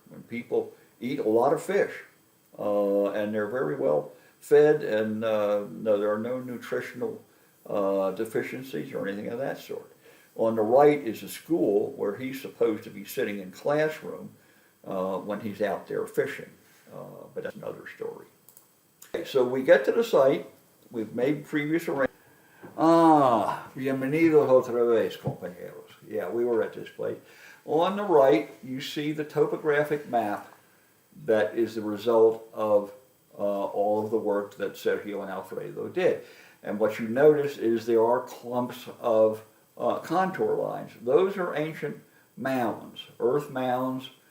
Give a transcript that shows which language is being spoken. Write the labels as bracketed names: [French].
[English] And people eat a lot of fish, and they're very well fed, and no, there are no nutritional deficiencies or anything of that sort. On the right is a school where he's supposed to be sitting in classroom when he's out there fishing, but that's another story. Okay, so we get to the site. We've made previous arrangements. [Spanish] Bienvenidos otra vez, compañeros. [English] Yeah, we were at this place. On the right, you see the topographic map that is the result of all of the work that Sergio and Alfredo did. And what you notice is there are clumps of contour lines. Those are ancient mounds, earth mounds.